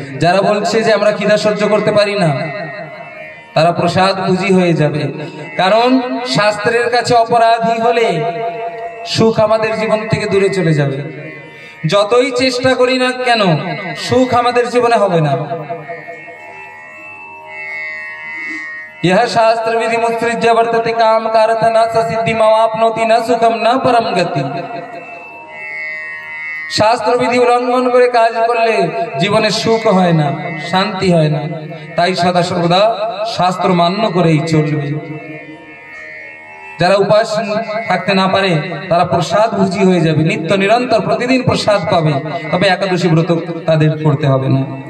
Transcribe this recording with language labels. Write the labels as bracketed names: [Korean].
[Bangla] যারা বলছে যে আমরা খিদা সহ্য করতে পারি না, তারা প্রসাদ ভুজি হয়ে যাবে। কারণ শাস্ত্রের কাছে অপরাধী হলে সুখ আমাদের জীবন থেকে দূরে চলে যাবে। যতই চেষ্টা করি না কেন, সুখ আমাদের জীবনে হবে না। [Sanskrit] यह शास्त्र विधि मुत्सृज्य वर्तते काम कारत न सिद्धि मावाप्नोति न सुखम न परम गति। शास्त्र विधि [Bangla] उल्लंघन করে কাজ করলে জীবনে সুখ হয় না, শান্তি হয় না। তাই সদা সর্বদা শাস্ত্র মান্য করেই চলবে। যারা উপাস থাকতে না পারে তারা প্রসাদ ভুজি হয়ে যাবে, নিত্য নিরন্তর প্রতিদিন প্রসাদ পাবে, তবে একাদশী ব্রত তাদের করতে হবে না।